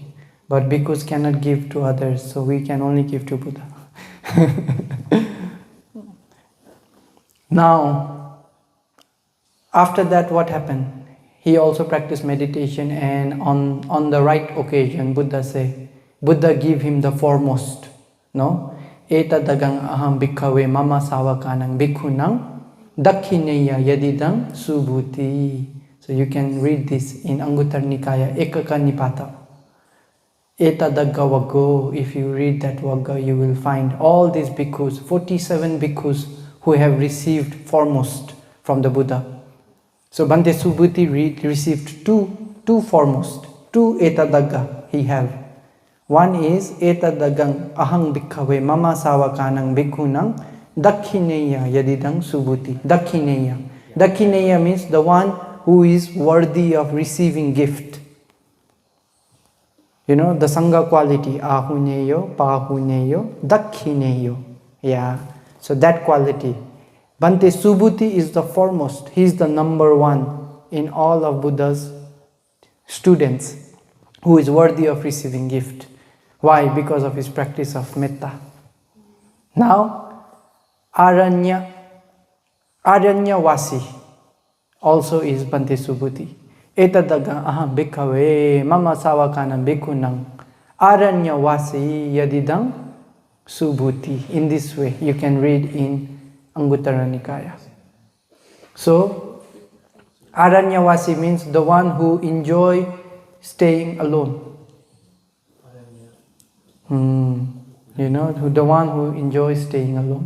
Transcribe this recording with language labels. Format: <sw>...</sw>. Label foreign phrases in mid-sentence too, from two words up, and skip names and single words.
<en>But bhikkhus cannot give to others, so we can only give to Buddha. Now, after that, what happened? He also practiced meditation, and on the right occasion, Buddha gave him the foremost. No?</en> <pi>Etadagang aham bhikkhave mama savakanang bhikkhunang dakhineya yadidang subhuti.</pi> <en>So you can read this in Anguttara Nikaya Ekaka Nipata. Etadagga Vaggo, if you read that Vagga, you will find all these bhikkhus, 47 bhikkhus, who have received foremost from the Buddha. So Bhante Subhuti received two foremost, 2 Etadagga he have. One is</en> <pi>etadagang ahang bhikkhave mama savakanang bhikkhunang dakhineya yadidang subhuti.</pi> <en>Dakhineya. Dakhineya means the one who is worthy of receiving gift. You know, the Sangha quality,</en> <pi>ahuneyo, pahuneyo, dakhineyo.</pi> <en>Yeah, so that quality. Bhante Subhuti is the foremost. He is the number one in all of Buddha's students who is worthy of receiving gift. Why? Because of his practice of metta. Now, Aranyavasi also is Bhante Subhuti.</en> <pi>Etadaga aham bhikkhave mama savakana bhikkhunang Aranyavasi yadidang subhuti.</pi> <en>In this way, you can read in Anguttara Nikaya. So, Aranyavasi means the one who enjoy staying alone. You know, the one who enjoys staying alone.</en>